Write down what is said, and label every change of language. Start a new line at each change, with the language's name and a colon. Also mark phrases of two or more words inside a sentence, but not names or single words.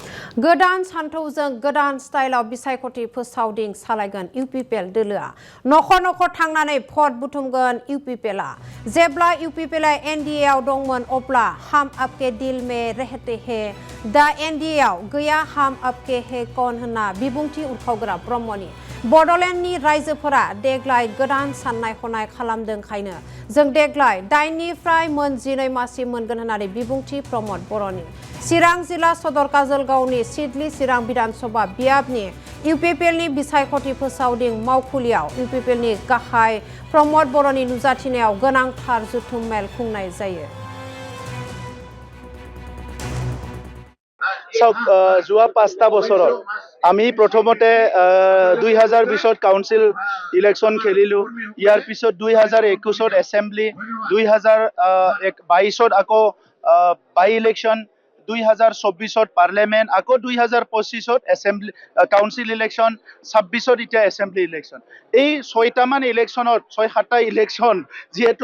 Bodo: गोदान सानथौजों गोदान स्टाइलाव बिसायख'थि फोसावदिं सालायगोन इउपिपिएल दोलोआ नखर नखर थांनानै भट बुथुमगोन इउपिपिएलआ जेब्ला इउपिपिएलआ एनडिएआव दंमोन अब्ला हम आपके दिल में रहते हैं दा एनडिएआव गैया हम आपके है कौन होनना बिबुंथि उरखावग्रा ब्रह्मनि बड'लेण्डनि रायजोफोरा देग्लाय गोदान साननाय हनाय खालामदोंखायनो जों देग्लाय 8निफ्राय मोन 12 मासि मोनगोन होननानै बिबुंथि प्रमद बर'नि चिरां जिल्ला सदर काजलगावनि सिडली चिरां विधानसभा बियाबनि इउपिपिएलनि बिसायख'थि फोसावदिं मावखुलियाव इउपिपिएलनि गाहाय प्रमद बर'नि नुजाथिनायाव गोनांथार जथुम मेल खुंनाय जायो।
Assamese: যোৱা 5টা বছৰত আমি প্ৰথমতে 2020ত
English: council election
Assamese: খেলিলো ইয়াৰ পিছত 2021ত এছেম্বলি 2022ত আকৌ
English: by election
Assamese: 2024ত পাৰ্লিয়ামেণ্ট আকৌ 2025ত
English: assembly council election
Assamese: 26ত এতিয়া
English: assembly election
Assamese: এই 6টামান ইলেকশ্যনত 6-7টা ইলেকশ্যন যেহেতু